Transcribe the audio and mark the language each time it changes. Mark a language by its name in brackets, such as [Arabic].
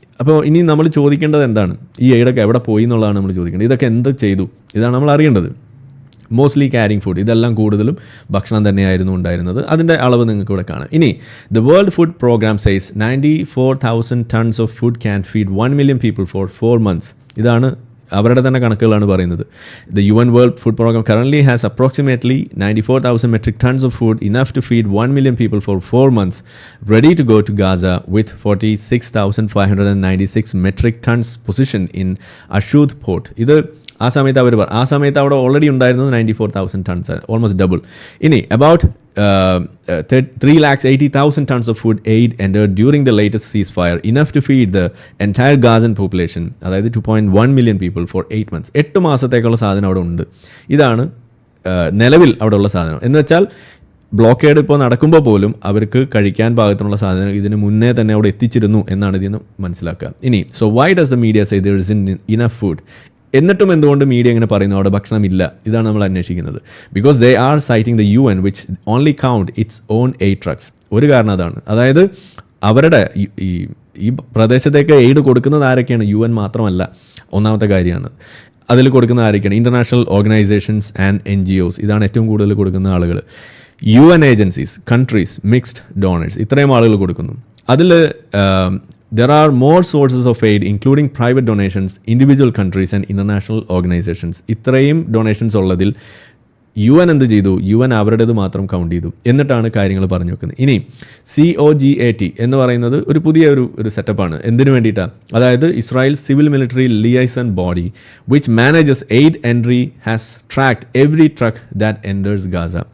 [Malayalam] അപ്പോൾ ഇനി നമ്മൾ ചോദിക്കേണ്ടത് എന്താണ്? ഈ എയ്ഡൊക്കെ എവിടെ പോയി എന്നുള്ളതാണ് നമ്മൾ ചോദിക്കേണ്ടത്. ഇതൊക്കെ എന്ത് ചെയ്തു? ഇതാണ് നമ്മൾ അറിയേണ്ടത്. [English] mostly carrying food, [Malayalam] ഇതെല്ലാം കൂടുതലും ഭക്ഷണം തന്നെയായിരുന്നു ഉണ്ടായിരുന്നത്. അതിൻ്റെ അളവ് നിങ്ങൾക്ക് ഇവിടെ കാണാം. ഇനി [English] The world food programme says 94,000 tons of food can feed 1 million people for 4 months. [Malayalam] ഇതാണ് അവരുടെ തന്നെ കണക്കുകളാണ് പറയുന്നത്. [English] The UN world food programme currently has approximately 94,000 metric tons of food enough to feed 1 million people for 4 months, ready to go to Gaza with 46,596 metric tons positioned in Ashdod port. [Malayalam] ഇത് ആ സമയത്ത് ആ സമയത്ത് അവിടെ already ഉണ്ടായിരുന്നത് 94,000 tons, [English] Almost double. ഇനി about 3,80,000 tons of food aid entered during the latest ceasefire, enough to feed the entire Gazan population, അതായത് 2.1 million people for 8 months. [Malayalam] 8 മാസത്തേക്കുള്ള സാധനം അവിടെ ഉണ്ട്. ഇതാണ് നിലവിൽ അവിടെ ഉള്ള സാധനം. എന്ന് വെച്ചാൽ ബ്ലോക്കേഡ് ഇപ്പോൾ നടക്കുമ്പോൾ പോലും അവർക്ക് കഴിക്കാൻ പാകത്തിനുള്ള സാധനം ഇതിന് മുന്നേ തന്നെ അവിടെ എത്തിച്ചിരുന്നു എന്നാണ് ഇതിന് മനസ്സിലാക്കുക. ഇനി [English] So why does the media say there isn't enough food? [Malayalam] എന്നിട്ടും എന്തുകൊണ്ട് മീഡിയ ഇങ്ങനെ പറയുന്നു അവിടെ ഭക്ഷണമില്ല? ഇതാണ് നമ്മൾ അന്വേഷിക്കുന്നത്. [English] Because they are citing the UN which only count its own aid trucks. [Malayalam] ഒരു കാരണം അതാണ്. അതായത് അവരുടെ ഈ പ്രദേശത്തേക്ക് എയ്ഡ് കൊടുക്കുന്നത് ആരൊക്കെയാണ്? UN മാത്രമല്ല, ഒന്നാമത്തെ കാര്യമാണ്. അതിൽ കൊടുക്കുന്ന ആരൊക്കെയാണ്? [English] International organisations and NGOs. [Malayalam] ഇതാണ് ഏറ്റവും കൂടുതൽ കൊടുക്കുന്ന ആളുകൾ. UN agencies, countries, mixed donors, ഇത്രയും ആളുകൾ കൊടുക്കുന്നു. അതിൽ [English] there are more sources of aid, including private donations, individual countries and international organizations. [Malayalam] ഇത്രയും ഡൊണേഷൻസ് ഉള്ളതിൽ UN എന്ത് ചെയ്തു? UN അവരുടേത് മാത്രം കൗണ്ട് ചെയ്തു. എന്നിട്ടാണ് കാര്യങ്ങൾ പറഞ്ഞു വെക്കുന്നത്. ഇനി COGAT എന്ന് പറയുന്നത് ഒരു പുതിയ ഒരു സെറ്റപ്പാണ്. എന്തിനു വേണ്ടിയിട്ടാണ്? [English] അതായത് Israel civil military liaison body which manages aid entry has tracked every truck that enters Gaza.